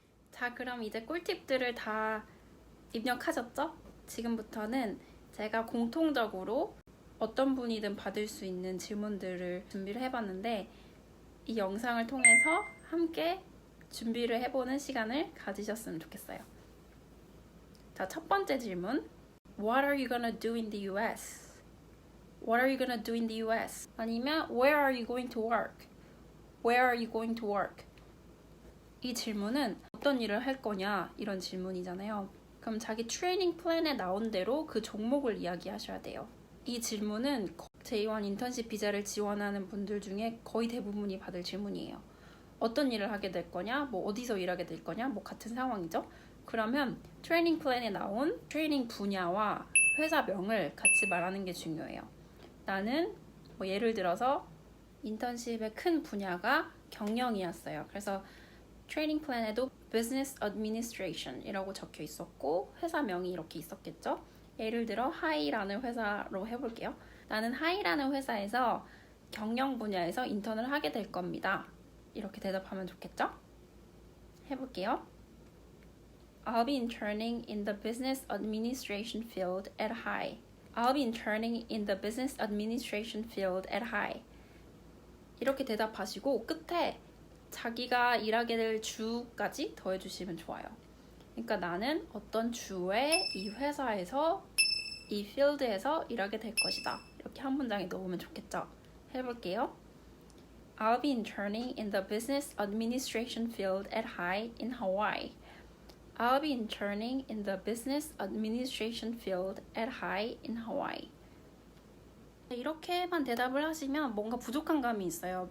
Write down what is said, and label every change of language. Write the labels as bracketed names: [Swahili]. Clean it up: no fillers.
[Korean] 자, 그럼 이제 꿀팁들을 다 입력하셨죠? 지금부터는 제가 공통적으로 어떤 분이든 받을 수 있는 질문들을 준비를 해봤는데 이 영상을 통해서 함께 준비를 해보는 시간을 가지셨으면 좋겠어요. 자, 첫 번째 질문. [English] What are you gonna do in the US? What are you gonna do in the US? 아니면 Where are you going to work? Where are you going to work? [Korean] 이 질문은 어떤 일을 할 거냐 이런 질문이잖아요. 그럼 자기 트레이닝 플랜에 나온 대로 그 종목을 이야기하셔야 돼요. 이 질문은 J1 인턴십 비자를 지원하는 분들 중에 거의 대부분이 받을 질문이에요. 어떤 일을 하게 될 거냐, 뭐 어디서 일하게 될 거냐, 뭐 같은 상황이죠. 그러면 트레이닝 플랜에 나온 트레이닝 분야와 회사명을 같이 말하는 게 중요해요. 나는 뭐 예를 들어서 인턴십의 큰 분야가 경영이었어요. 그래서 트레이닝 플랜에도 Business Administration 이라고 적혀 있었고 회사명이 이렇게 있었겠죠. 예를 들어 하이라는 회사로 해볼게요. 나는 하이라는 회사에서 경영 분야에서 인턴을 하게 될 겁니다. 이렇게 대답하면 좋겠죠? 해볼게요. [English] I'll be interning in the business administration field at High. I'll be interning in the business administration field at High. [Korean] 이렇게 대답하시고 끝에 자기가 일하게 될 주까지 더해주시면 좋아요. 그러니까 나는 어떤 주에 이 회사에서 이 필드에서 일하게 될 것이다. 이렇게 한 문장에 넣으면 좋겠죠? 해볼게요. [English] I'll be interning in the business administration field at High in Hawaii. I'll be interning in the business administration field at High in Hawaii. [Korean] 이렇게만 대답을 하시면 뭔가 부족한 감이 있어요.